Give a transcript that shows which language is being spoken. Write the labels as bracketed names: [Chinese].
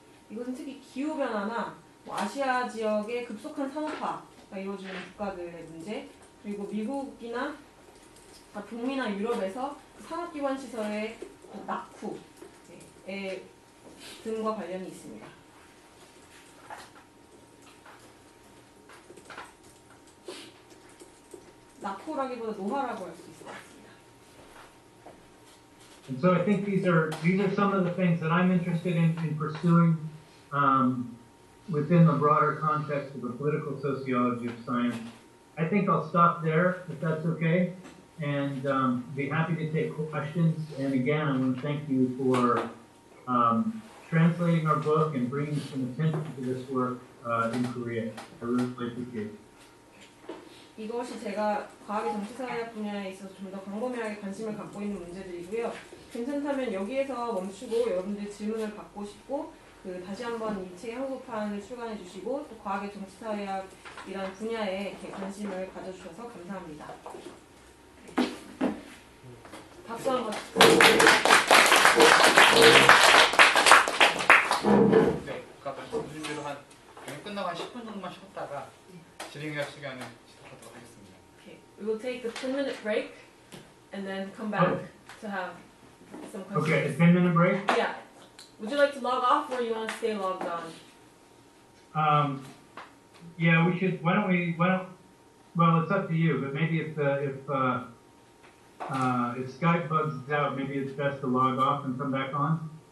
[Korean] 이것은 특히 기후 변화나 아시아 지역의 급속한 산업화가 이루어지는 국가들의 문제, 그리고 미국이나 북미나 유럽에서 산업기반 시설의 낙후에 등과 관련이 있습니다. 낙후라기보다 노화라고 할 수 있을 것 같습니다. [English] And so I think these are some of the things that I'm interested in pursuing within the broader context of the political sociology of science. I think I'll stop there, if that's okay, and be happy to take questions. And again, I want to thank you for translating our book and bringing some attention to this work in Korea. I really appreciate it. [Korean] 이것이 제가 과학의 정치사회학 분야에 있어서 좀 더 광범위하게 관심을 갖고 있는 문제들이고요. 괜찮다면 여기에서 멈추고 여러분들 질문을 받고 싶고 다시 한번 이 책의 한국판을 출간해 주시고 또 과학의 정치사회학이라는 분야에 이렇게 관심을 가져주셔서 감사합니다. 박수 한번. 네, 아까 말씀드린 대로 한 끝나고 한 10분 정도만 쉬었다가 진행할 시간을 시작하도록 하겠습니다. [English] Okay, we will take a 10-minute break and then come back to have some questions. Okay, a 10-minute break? Yeah. Would you like to log off or you want to stay logged on? Yeah, we should, why don't, well, it's up to you, but maybe if Skype bugs out, maybe it's best to log off and come back on?